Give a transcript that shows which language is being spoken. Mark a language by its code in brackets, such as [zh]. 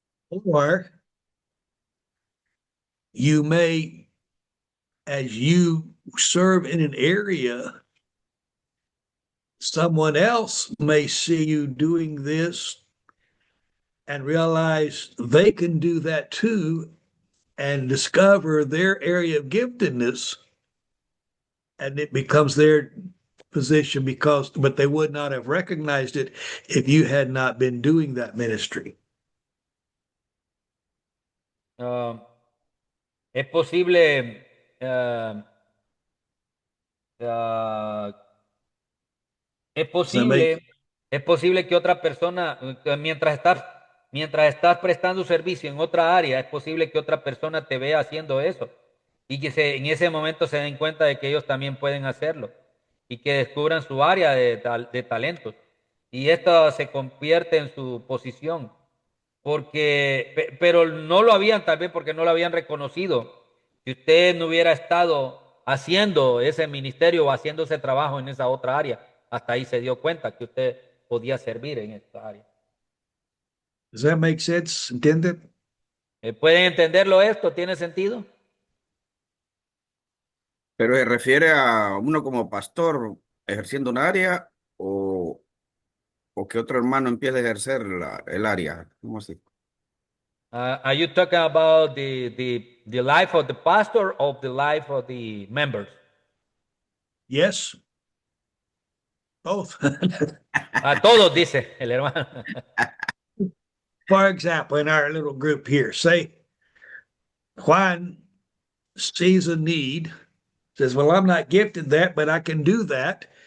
[en] Or you may, as you serve in an area, someone else may see you doing this and realize they can do that too and discover their area of giftedness, and it becomes their position but they would not have recognized it if you had not been doing that ministry. [es] Es posible uh, uh, es posible es posible que otra persona mientras estás prestando servicio en otra área, es posible que otra persona te vea haciendo eso y que en ese momento se den cuenta de que ellos también pueden hacerlo y que descubran su área de talentos y esto se convierte en su posición pero no lo habían, tal vez porque no lo habían reconocido. Si usted no hubiera estado haciendo ese ministerio o haciendo ese trabajo en esa otra área, hasta ahí se dio cuenta que usted podía servir en esta área. [en] Does that make sense? [es] ¿Entiende? ¿Pueden entenderlo esto? ¿Tiene sentido? Pero se refiere a uno como pastor ejerciendo un área o que otro hermano empiece a ejercer el área. ¿Cómo así? [en] Are you talking about the life of the pastor or the life of the members? Yes. Both. [es] A todos, dice el hermano. [en] For example, in our little group here, say Juan sees a need, says, well, I'm not gifted that, but I can do that.